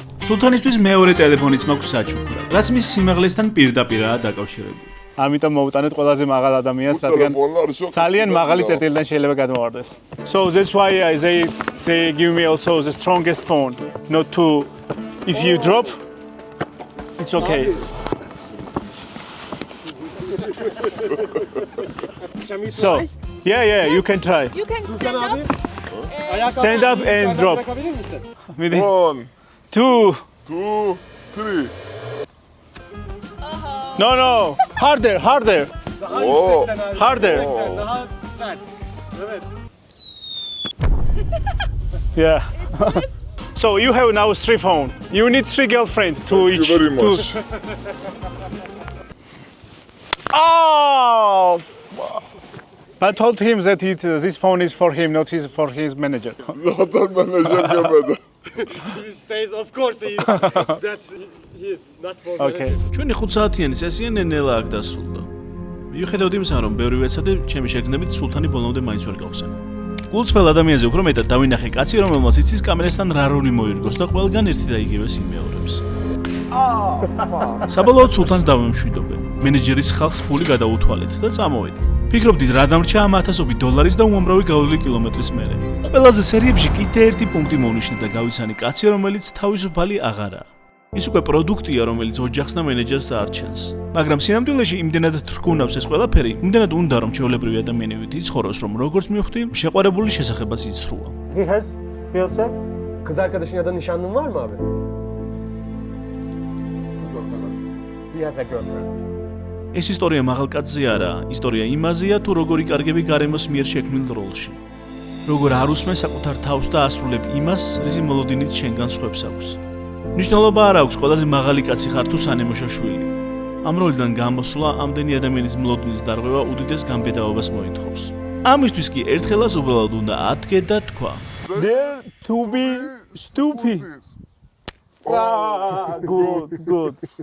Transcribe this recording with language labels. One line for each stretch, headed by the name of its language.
Georgian: სულთანისთვის მეორე ტელეფონიც მაქვს საჩუქრად, რაც მის სიმაღლესთან პირდაპირაა დაკავშირებული. ამიტომ მოვუტანეთ ყველაზე მაღალ ადამიანს, რადგან
Turkish: Telefonlar çok.
Georgian: ძალიან მაღალი წერტილიდან შეიძლება გადმოვარდეს.
English: So that's why they give me also the strongest phone, not to if you drop, it's okay. So, yeah, you can try. You can stand up. Stand up and drop. Within 1, 2. 2, 3. No. Harder. Oh. Harder. Yeah. So you have now 3 phones. You need 3 girlfriends to Thank each. you very much. Oh! I told him that this phone is for him, not for his manager.
Turkish: Zaten menajer gelmedi.
English: He says, of course, he is not for Okay.
Georgian: ჩვენი 5 საათიანი სესია ნელა აქ დასრულდა. მიუხედავად იმისა, რომ ბევრი ვეცადე, ჩემი შეგრძნებით სულთანი ბოლომდე მაინც ვერ გავხსენა. გულწრფელ ადამიანზე უფრო მეტად დავინახე კაცი, რომელმაც იცის კამერასთან რა როლი მოირგოს და ყველგან ერთი და იგივეს იმეორებს. საბოლოოდ სულთანს დავემშვიდობენ. მენეჯერის ხალხს ფული გადაუთვალეთ და წამოვედი. ფიქრობდით რა დამრჩა ამ 1000 დოლარის და უამრავი გავლილი კილომეტრის მერე. ყველაზე სერიებში კიდე ერთი პუნქტი მოვნიშნე და გავიცანი კაცი, რომელიც თავისუფალი აღარაა. ის უკვე პროდუქტია, რომელიც ოჯახს და მენეჯერს არჩენს. მაგრამ სინამდვილეში იმდენად თრგუნავს ეს ყველაფერი, იმდენად უნდა რომ ჩვეულებრივი ადამიანივით იცხოვროს, რომ როგორც მივხვდი, შეყვარებული შესახებაც იცრუა.
English: He has fiancé?
Turkish: Kız arkadaşın ya da nişanlın var mı abi?
English: He has a girlfriend.
Georgian: ეს ისტორია მაღალკაცზე არაა, ისტორია იმაზეა, თუ როგორ იკარგები გარემოს მიერ შექმნილ როლში. როგორ არ უსმენ საკუთარ თავს და ასრულებ იმას, რისი მოლოდინით შენგან სხვებს აქვს. მნიშვნელობა არ აქვს, ყველაზე მაღალი კაცი ხარ თუ სანემოშო შვილი. ამ როლიდან გამოსვლა ამდენი ადამიანის მოლოდინის დარღვევა უდიდეს გამბედაობას მოითხოვს. ამისთვის კი ერთხელაც უბრალოდ უნდა ადგე და თქვა.
English: Dare to be stupid. Ah, good.